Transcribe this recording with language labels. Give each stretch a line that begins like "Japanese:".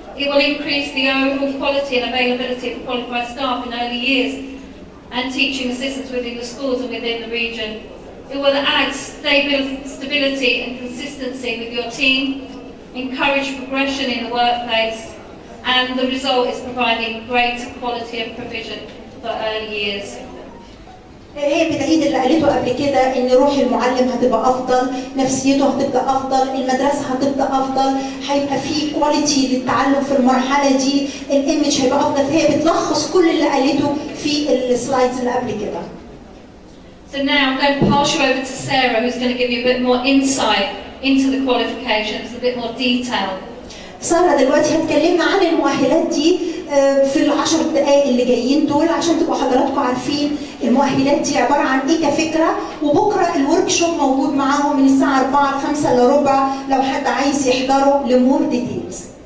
English: It will increase the overall quality and availability of qualified staff in early years and teaching assistants within the schools and within the region. It will add stability and consistency with your team, encourage progression in the workplace, and the result is providing greater quality of provision for early years.
Arabic: هي بتعيد اللي قالته قبل كده ان روح المعلم هتبقى افضل، نفسيته هتبقى افضل، المدرسه هتبقى افضل، هيبقى في كواليتي للتعلم في المرحله دي، الايمج هيبقى افضل، فهي بتلخص كل اللي قالته في السلايدز اللي قبل كده.
English: So now I'm going to pass you over to Sarah, who's going to give you a bit more insight into the qualifications, a bit more detail.
Arabic: سارة دلوقتي هتكلمنا عن المؤهلات دي في العشر دقائق اللي جايين دول عشان تبقوا حضراتكم عارفين المؤهلات دي عبارة عن ايه كفكرة، وبكرة الورك شوب موجود معاهم من الساعة 4 ل 5 الا ربع لو حد عايز يحضره
English: لمور ديتيلز.